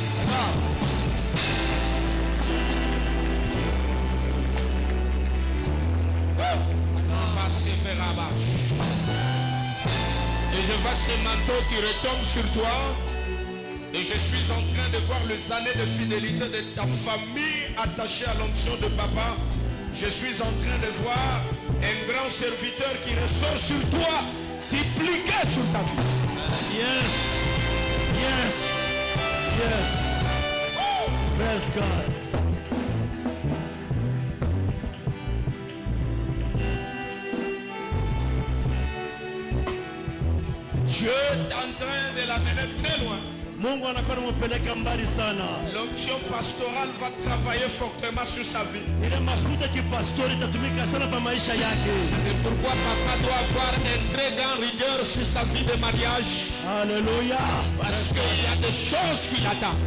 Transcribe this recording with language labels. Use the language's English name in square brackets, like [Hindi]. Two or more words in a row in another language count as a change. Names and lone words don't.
[French] Et je vois ce manteau qui retombe sur toi. Et je suis en train de voir les années de fidélité de ta famille attachée à l'onction de papa. Je suis en train de voir un grand serviteur qui ressort sur toi, dupliqué sur ta vie. [English] Yes. Yes. Yes. Bless God. [French] Dieu est en train de l'amener très loin. [Swahili] Mungu anakuwa anampeleka mbali sana. [French] L'onction pastorale va travailler fortement sur sa vie. [Swahili] Ile mafuta kipastori itatumika sana pa maisha yake. [French] C'est pourquoi papa doit avoir un très grand rigueur sur sa vie de mariage. Alléluia. Parce qu'il y a des choses qui l'attendent.